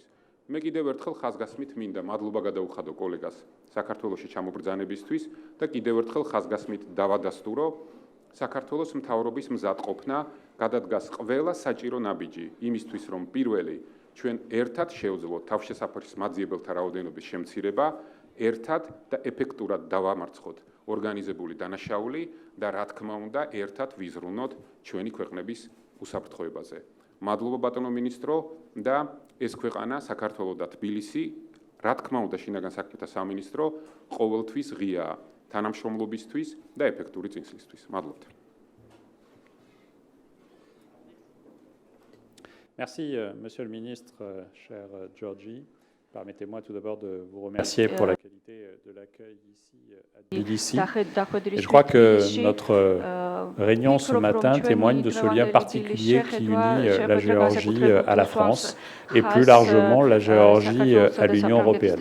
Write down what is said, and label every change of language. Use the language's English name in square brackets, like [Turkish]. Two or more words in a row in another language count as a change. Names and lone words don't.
[Georgian] მე კიდევ ერთხელ ხაზგასმით მინდა მადლობა გადაუხადო კოლეგას საქართველოში ჩამობრძანებისთვის და კიდევ ერთხელ ხაზგასმით დავადასტურო საქართველოს მთავრობის მზადყოფნა გადადგას ყველა საჭირო ნაბიჯი იმისთვის, რომ პირველი ჩვენ ერთად შევძლოთ თავშესაფრის მაძიებელთა რაოდენობის შემცირება, ერთად და ეფექტურად დავამარცხოთ ორგანიზებული დანაშაული და რა თქმა უნდა ერთად ვიზრუნოთ ჩვენი ქვეყნების უსაფრთხოებაზე. მადლობა ბატონო მინისტრო და ეს ქვეყანა საქართველო და თბილისი, რა თქმა უნდა შინაგან საქმეთა სამინისტრო ყოველთვის ღიაა თანამშრომლობისთვის და ეფექტური წინსვლისთვის. მადლობთ. [French] Merci, Monsieur le Ministre, cher Giorgi. Permettez-moi tout d'abord de vous remercier pour la qualité de l'accueil ici à Tbilissi. Et je crois que notre réunion ce matin témoigne de ce lien particulier qui unit la Géorgie à la France et plus largement la Géorgie à l'Union européenne.